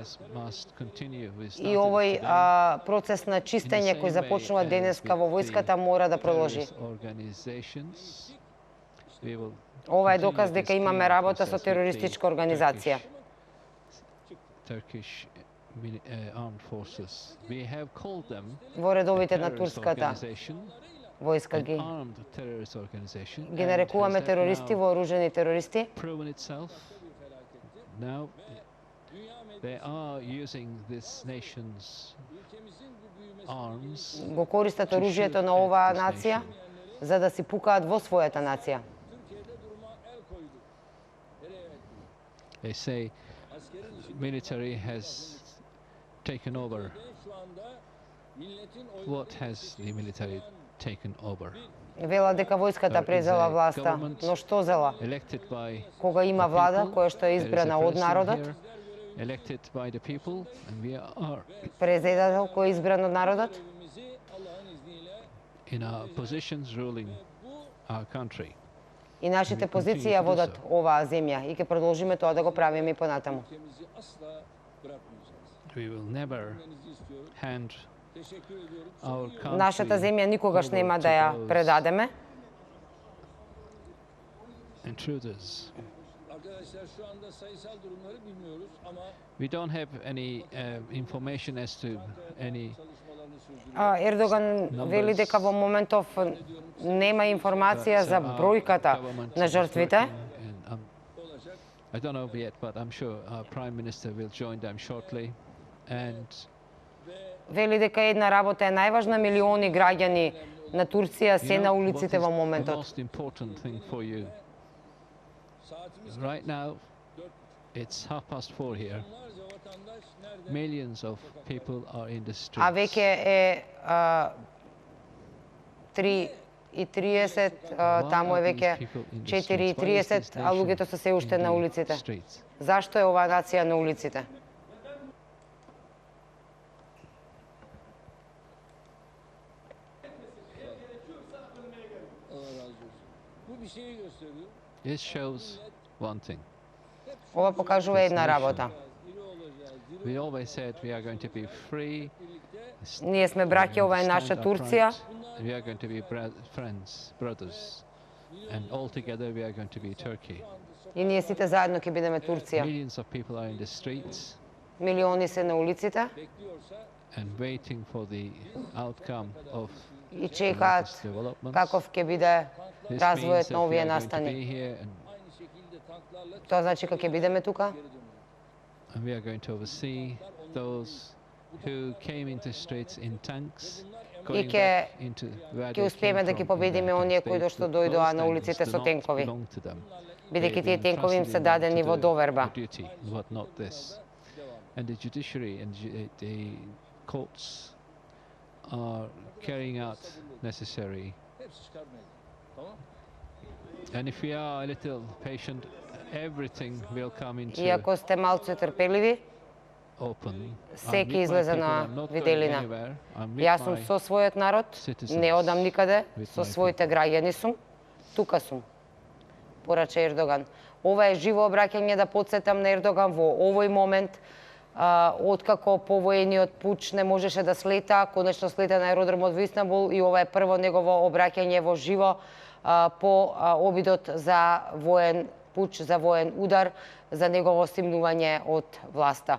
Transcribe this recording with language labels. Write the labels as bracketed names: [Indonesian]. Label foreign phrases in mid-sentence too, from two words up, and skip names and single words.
[Macedonian] И овој процес на чистење кој започнува денеска во војската мора да продолжи. Ова е доказ дека имаме работа со терористичка организација. [English] armed forces. We have called them [Macedonian] Во [English] a [Macedonian] редовите на [English] terrorist [Macedonian] турската [English] organization, [Macedonian] војска [English] an [Macedonian] ги [English] armed terrorist organization, [Macedonian] ги [English] and [Macedonian] нарекуваме [English] has that [Macedonian] терористи, [English] now [Macedonian] вооружени терористи. [English] proven itself? Now they are using this nation's arms [Macedonian] Го користат [English] to shoot [Macedonian] оружјето на [English] at [Macedonian] оваа [English] this [Macedonian] нација [English] nation. [Macedonian] за да си пукаат во својата нација. [English] They say military has taken over. What has the military taken over? [Macedonian] Велат дека војската презела власта, но што зела? [English] Elected by [Macedonian] Кога има [English] the [Macedonian] влада [English] people, [Macedonian] која што е [English] there is a [Macedonian] избрана од [English] president [Macedonian] народот, [English] here, elected by the people, and we are [Macedonian] президател кој е избран од народот, [English] in our positions ruling our country. [Macedonian] и нашите позиции ја водат оваа земја и ќе продолжиме тоа да го правиме и понатаму. [English] We will never hand our [Macedonian] Нашата [English] country [Macedonian] земја никогаш [English] over [Macedonian] нема [English] to [Macedonian] да ја [English] those [Macedonian] предадеме. [English] intruders. We don't have any information as to any [Macedonian] Ердоган вели дека во моментов нема информација за бројката на жртвите. [English] I don't know yet, but I'm sure our Prime Minister will join them shortly. And [Macedonian] Вели дека една работа е најважна, милиони граѓани на Турција се [English] you [Macedonian] на [English] know what [Macedonian] улиците [English] is [Macedonian] во [English] the [Macedonian] моментот. [English] most important thing for you? Right now, it's 4:30 here. Millions of people are in the streets. [Macedonian] А веќе е 3:30, таму е веќе 4:30, а луѓето се се уште на улиците. Зашто е оваа нација на улиците? [English] This shows one thing. [Macedonian] Ова покажува една работа. [English] We always said we are going to be free. [Macedonian] Ние сме браќа, ова е наша [English] stand [Macedonian] Турција. [English] upright, We are going to be friends, brothers, and all together we are going to be Turkey. [Macedonian] И ние сите заедно ќе бидеме Турција. [English] Millions of people are in the streets [Macedonian] Милиони се на улиците [English] and waiting for the outcome of [Macedonian] и [English] the [Macedonian] чекаат [English] latest developments. [Macedonian] каков ќе биде [English] This [Macedonian] развојот [English] means [Macedonian] на [English] that we [Macedonian] овие [English] are going to [Macedonian] настани. [English] be here and [Macedonian] Тоа значи кога ќе бидеме тука [English] we are going to oversee those who came into streets in tanks. [Macedonian] и ќе успееме да ги победиме оние кои што дојдоа на улиците со тенкови, бидејќи тие тенкови им се дадени во доверба. [English] And the judiciary and the courts are carrying out necessary. And if we are a little patient, everything will come into [Macedonian] И ако сте малку трпеливи, [English] open. [Macedonian] се ќе излезе на виделина. Јас сум со својот народ, не одам никаде, со своите граѓани сум, тука сум, порача Ердоган. Ова е живо обраќање да потсетам на Ердоган во овој момент, откако повоениот пуч не можеше да слета, конечно слета на аеродромот во Истанбул и ова е прво негово обраќање во живо по обидот за воен пуч, за воен удар, за негово стимнување од власта.